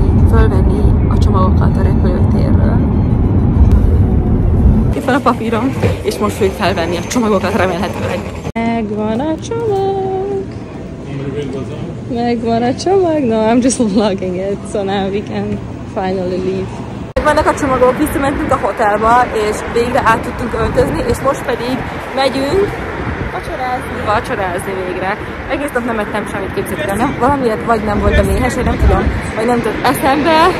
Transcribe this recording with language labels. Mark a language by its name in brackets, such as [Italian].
[Hungarian] Fölvenni a csomagokat a repülőtérről. Itt van a papírom, és most fogjuk felvenni a csomagokat remélhetőleg. Megvan a csomag. Megvan a csomag. [English] No, I'm just vlogging it, so now we can finally leave. [Hungarian] Vannak a csomagok, visszamentünk a hotelba, és végre át tudtunk öltözni, és most pedig megyünk vacsorázni végre. Egész nap nem ettem semmit, képzeljétek el. Nem, valamiért vagy nem voltam éhes, vagy nem tudom, vagy nem tudom eszembe.